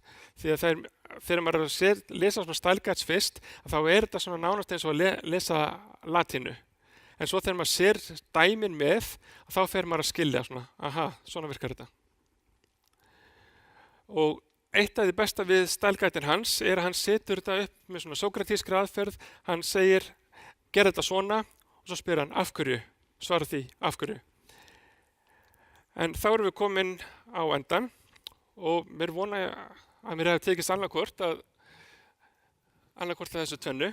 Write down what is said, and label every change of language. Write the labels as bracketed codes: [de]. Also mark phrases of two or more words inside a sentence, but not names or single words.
[is] Því að þegar maður lesa svona [en] style guides [is] fyrst þá er þetta svona nánast eins og að lesa latínu. En svo þegar maður sér dæmin með þá fer maður að skilja svona, aha, svona virkar þetta. Og eitt af því besta við [en] style guide-in [is] hans er að hann setur þetta upp með svona sókratískri aðferð. Hann segir, gerð þetta svona og svo spyr hann af hverju, svara því af hverju. En þá erum við komin á endan og mér vona að mér hefði tekist annarkvort að þessu tvennu.